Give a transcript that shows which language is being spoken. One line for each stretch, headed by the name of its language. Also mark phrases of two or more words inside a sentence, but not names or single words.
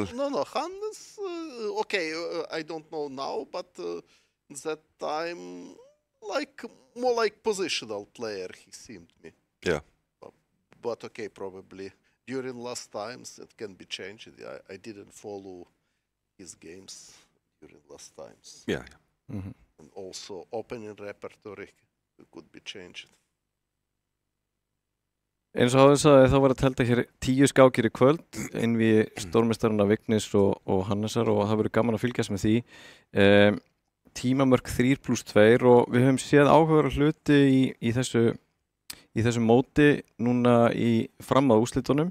English: No, Hannes, okay, I don't know now, but that time, more like positional player, he seemed me. Yeah. But okay, probably during last times it can be changed. I didn't follow his games during last times. Yeah. Mhm. And also opening repertory could be changed.
Icelandic: Eins og áður sagði þá var að telta hér 10 skákir í kvöld inn við stórmeistarana Vignis og Hannesar og það verður gaman að fylgjast með því. Tímamörk 3+2 og við höfum séð áhugaverða hluti í þessu móti núna fram að úrslitunum.